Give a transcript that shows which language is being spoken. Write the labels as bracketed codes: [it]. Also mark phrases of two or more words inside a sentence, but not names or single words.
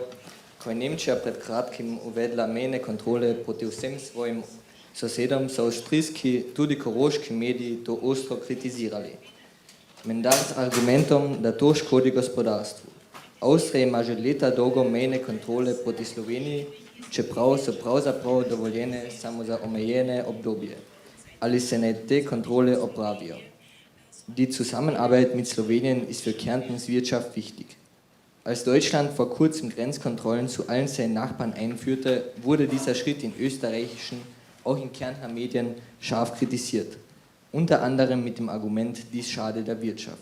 [sl] Ko je Nemčija pred kratkim uvedla mejne kontrole proti vsem svojim sosedom, so avstrijski, tudi koroški mediji to ostro kritizirali. Menda s argumentom, da to škodi gospodarstvu. Avstrija ima že leta dolgo mejne kontrole proti Sloveniji, čeprav so pravzaprav dovoljene samo za omejene obdobje. Ali se ne te Kontrolle opravijo? [de] Die Zusammenarbeit mit Slowenien ist für Kärntens Wirtschaft wichtig. Als Deutschland vor kurzem Grenzkontrollen zu allen seinen Nachbarn einführte, wurde dieser Schritt in österreichischen, auch in Kärntner Medien scharf kritisiert. Unter anderem mit dem Argument, dies schade der Wirtschaft.